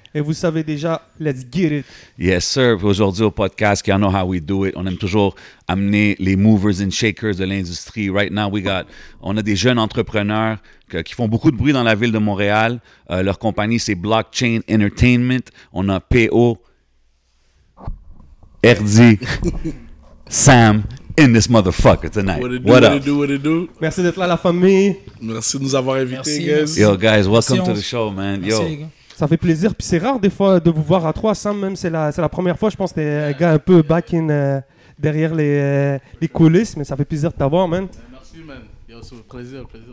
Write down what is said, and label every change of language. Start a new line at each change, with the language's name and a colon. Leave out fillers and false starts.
French: Et vous savez déjà,
English: let's get it. Yes, sir.
French: Puis aujourd'hui au podcast,
English: you know how we do it.
French: On aime toujours amener les
English: movers and shakers
French: de l'industrie.
English: Right now,
French: on a des jeunes entrepreneurs qui font beaucoup de bruit dans la ville de Montréal. Leur compagnie, c'est Blockchain Entertainment. On a
English: PO, RD, Sam, in this motherfucker tonight. What it do?
French: Merci d'être là, la famille. Merci de nous avoir invités, guys. Merci.
English: Yo, guys, welcome
French: Merci,
English: to the show, man.
French: Merci, Yo. les gars. Ça fait plaisir. Puis c'est rare des fois de vous voir à trois. Sam, même, c'est la première fois. Je pense que t'es un gars un peu
English: back in
French: derrière les coulisses. Mais ça fait plaisir de t'avoir, man. Merci, man. Yo, c'est plaisir.